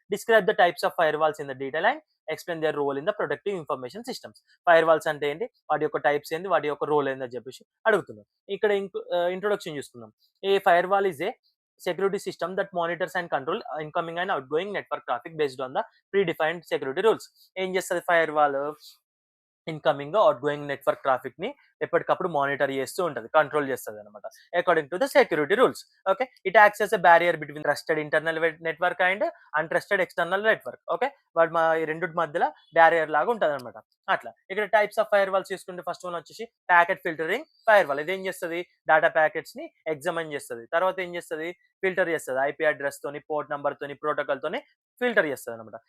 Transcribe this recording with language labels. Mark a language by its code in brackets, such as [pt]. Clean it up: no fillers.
[en] Describe the types of firewalls in the detail and explain their role in the protective information systems. [te] Firewalls అంటే ఏంటి, వాటి యొక్క types ఏంటి, వాటి యొక్క రోల్ ఏందని చెప్పేసి అడుగుతున్నాం. ఇక్కడ ఇంట్రొడక్షన్ చూసుకుందాం. [en] A firewall is a security system that monitors and control incoming and outgoing network traffic based on the predefined security rules. [te] ఏం చేస్తుంది firewall? Incoming out going network traffic ని ఎప్పటికప్పుడు మానిటర్ చేస్తూ ఉంటుంది, కంట్రోల్ చేస్తుంది అనమాట, [en] According to the security rules. [te] Okay. [en] It acts as a barrier between trusted internal network and untrusted external network. Okay. [te] వాటి ఈ రెండు మధ్యలో బ్యారియర్ లాగా ఉంటుంది అనమాట. అట్లా ఇక్కడ టైప్స్ ఆఫ్ ఫైర్ వాల్స్ చూసుకుంటే ఫస్ట్ వన్ వచ్చేసి ప్యాకెట్ ఫిల్టరింగ్ ఫైర్ వాల్. ఇది ఏం చేస్తుంది, డేటా ప్యాకెట్స్ ని ఎగ్జామిన్ చేస్తుంది, తర్వాత ఏం చేస్తుంది, ఫిల్టర్ చేస్తుంది, ఐపీ అడ్రస్ తోని, పోర్ట్ నెంబర్ తోని, ప్రోటోకాల్ తోని ఫిల్టర్ చేస్తుంది అనమాట.